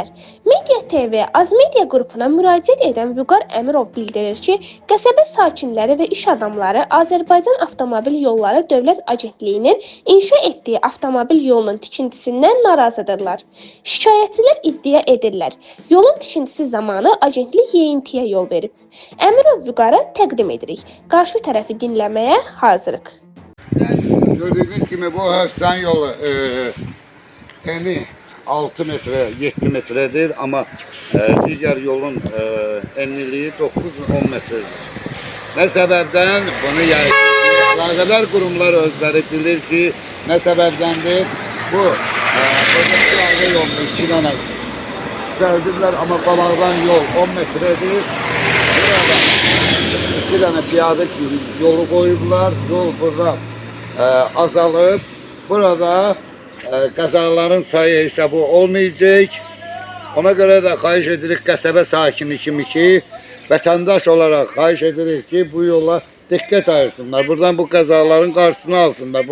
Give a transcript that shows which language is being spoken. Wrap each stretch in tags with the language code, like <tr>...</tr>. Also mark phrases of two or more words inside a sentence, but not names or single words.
<az>Media TV Azmedia qrupuna müraciət edən Vüqar Əmirov bildirir ki, qəsəbə sakinləri və iş adamları Azərbaycan Avtomobil Yolları Dövlət Agentliyinin inşa etdiyi avtomobil yolunun tikintisindən narazıdırlar. Şikayətçilər iddia edirlər, yolun tikintisi zamanı agentlik yeyintiyə yol verib. Əmirov Vüqara təqdim edirik. Qarşı tərəfi dinləməyə hazırıq.</az> <tr>Gördüğünüz gibi bu Höfsan yolu eni 6 metre, 7 metredir ama diğer yolun enliliği 9-10 metredir. Ne sebepten bunu</tr> <az>əlaqədar qurumlar özləri bilir ki,</az> <tr>ne sebeptendir bu piyade yolunu 2 tane düzeldirler ama Balağdan yol 10 metredir. Burada 2 tane piyade yolu koyurlar,</tr> <az>yol burada azalıb. Burada qəzaların sayı isə bu olmayacaq. Ona görə də xahiş edirik qəsəbə sakini kimi ki, vətəndaş olaraq xahiş edirik ki, bu yola diqqət ayırsınlar. Buradan bu qəzaların qarşısını alsınlar.</az>